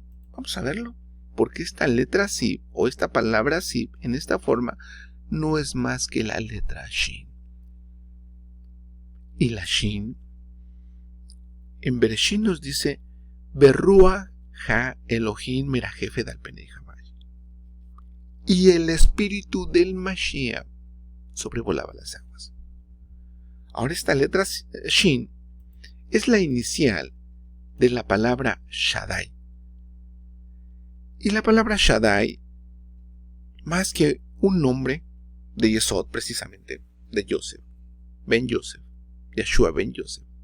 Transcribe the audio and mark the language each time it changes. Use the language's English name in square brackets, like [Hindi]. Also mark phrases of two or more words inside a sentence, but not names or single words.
[Spanish] Vamos a verlo. Porque esta letra Sib, o esta palabra Sib, en esta forma, no es más que la letra Shin. Y la Shin, en Bereshit nos dice, [Hebrew] ורוח האלהים מרחפת על פני המים. [Spanish] Y el espíritu del Mashiach sobrevolaba las aguas. Ahora esta letra Shin es la inicial de la palabra Shaddai. Y la palabra Shaddai, más que un nombre de Yesod, precisamente, de Joseph, Ben Joseph, Yeshua Ben Joseph.